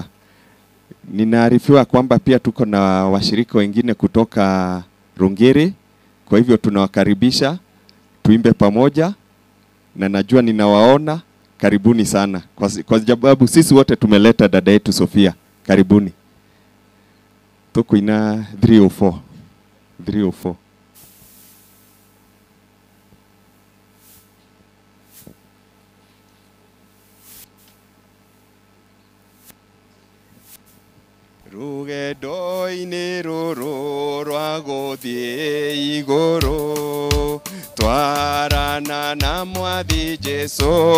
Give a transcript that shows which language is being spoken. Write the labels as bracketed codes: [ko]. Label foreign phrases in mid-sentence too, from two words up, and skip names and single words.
[sw] Ninaarifiwa kwamba pia tuko na washirika wengine kutoka Rungeri, kwa hivyo tunawakaribisha tuimbe pamoja, na najua ninawaona. Karibuni sana kwa sababu sisi wote tumeleta dada yetu Sofia. Karibuni. Tuko ina 304. [ki] Rugendo-inĩ rũrũ rwa gũthiĩ igũrũ, twarana na Mwathi Jesũ,